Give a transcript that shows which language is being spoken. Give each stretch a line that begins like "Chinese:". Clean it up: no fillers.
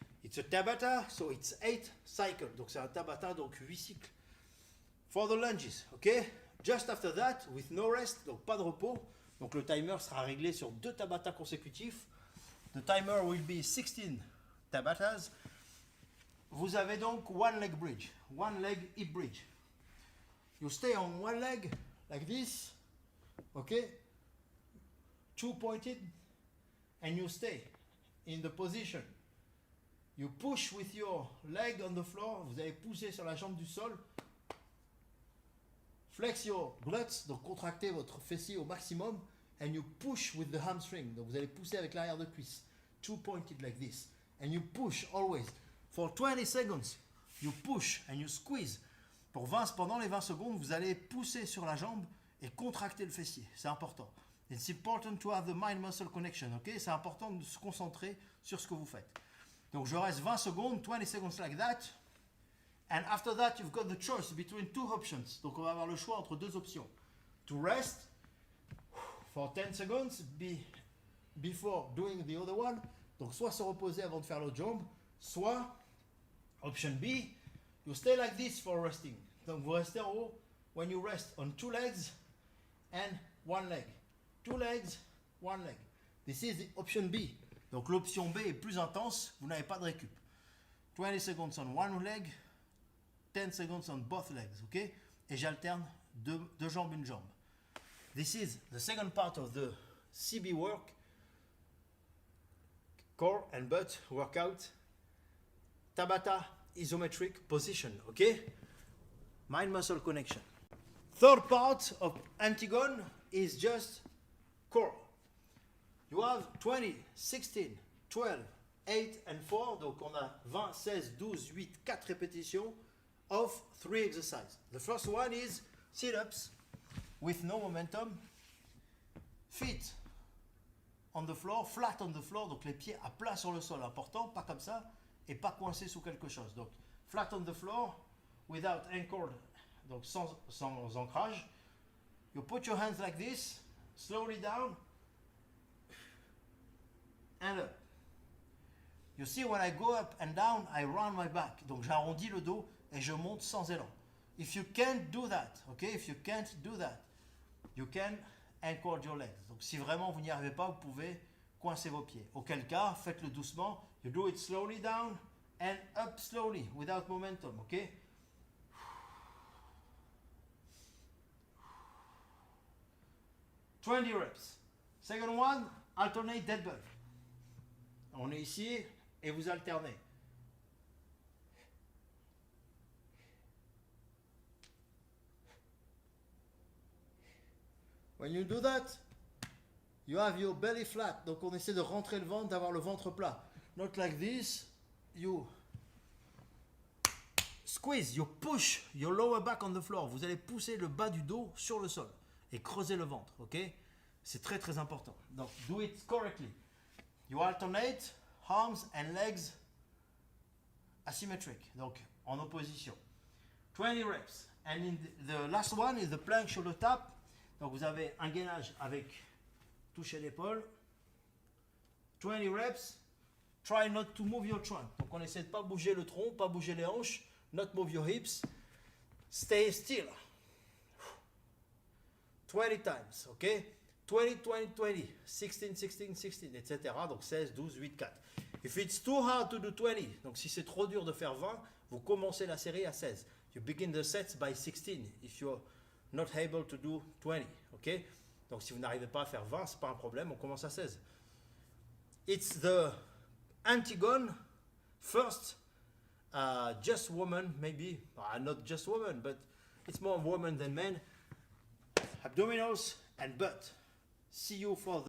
English: It's a Tabata, so it's 8 cycles.
French: Donc c'est un Tabata, donc 8 cycles.
English: For the lunges, ok? Just after that, with no rest,
French: donc pas de repos. Donc le timer sera réglé sur 2 Tabata consécutifs.
English: The timer will be 16 Tabatas.
French: Vous avez donc
English: one leg bridge, one leg hip bridge. You stay on one leg like this. Okay, 2 pointed, and you stay in the position. You push with your leg on the floor.
French: Vous allez pousser sur la jambe du sol.
English: Flex your glutes,
French: donc contractez votre fessier au maximum,
English: and you push with the hamstring.
French: Donc vous allez pousser avec l'arrière de cuisse.
English: 2 pointed like this, and you push always for 20 seconds. You push and you squeeze.
French: Pendant les 20 secondes, vous allez pousser sur la jambe et contracter le fessier, c'est important.
English: It's important to have the mind-muscle connection, ok?
French: C'est important de se concentrer sur ce que vous faites. Donc je reste 20 secondes,
English: 20 seconds like that, and after that you've got the choice between 2 options.
French: Donc on va avoir le choix entre 2 options.
English: To rest for 10 seconds before doing the other one.
French: Donc soit se reposer avant de faire l'autre jambe, soit option B,
English: you stay like this for resting.
French: Donc vous restez en haut
English: when you rest on 2 legs and 1 leg. 2 legs, 1 leg. This is the option B.
French: Donc l'option B est plus intense, vous n'avez pas de récup.
English: 20 seconds on one leg, 10 seconds on both legs, ok?
French: Et j'alterne 2 jambes, une jambe.
English: This is the second part of the CB work, core and butt workout. Tabata isometric position, ok? Mind-muscle connection. Third part of Antigone is just core. You have 20, 16, 12, 8 and 4.
French: Donc on a 20, 16, 12, 8, 4 répétitions
English: of 3 exercises. The first one is sit-ups with no momentum. Feet on the floor, flat on the floor.
French: Donc les pieds à plat sur le sol. Important, pas comme ça et pas coincés sous quelque chose.
English: Donc flat on the floor without anchored.
French: Donc sans ancrage.
English: You put your hands like this, slowly down, and up. You see when I go up and down, I round my back.
French: Donc j'arrondis le dos et je monte sans élan.
English: If you can't do that, okay, if you can't do that, you can anchor your legs.
French: Donc si vraiment vous n'y arrivez pas, vous pouvez coincer vos pieds. Auquel cas, faites-le doucement.
English: You do it slowly down and up slowly without momentum, okay? Twenty reps. Second one, alternate dead bug.
French: On est ici et vous alternez.
English: When you do that, you have your belly flat.
French: Donc on essaie de rentrer le ventre, d'avoir le ventre plat.
English: Not like this. You squeeze, you push your lower back on the floor.
French: Vous allez pousser le bas du dos sur le sol et creuser le ventre, ok? C'est très très important.
English: Donc do it correctly. You alternate arms and legs asymmetric.
French: Donc en opposition.
English: 20 reps. And in the last one is the plank shoulder tap.
French: Donc vous avez un gainage avec toucher l'épaule.
English: 20 reps. Try not to move your trunk.
French: Donc on essaie de pas bouger le tronc, pas bouger les hanches.
English: Not move your hips. Stay still. 20 times, ok? 20, 20, 20, 16, 16, 16, etc.
French: Donc 16, 12, 8, 4.
English: If it's too hard to do 20,
French: donc si c'est trop dur de faire 20, vous commencez la série à 16.
English: You begin the sets by 16 if you're not able to do 20, ok?
French: Donc si vous n'arrivez pas à faire 20, c'est pas un problème, on commence à 16.
English: It's the Antigone first, just woman maybe, not just woman, but it's more woman than men. Abdominals and butt. See you for the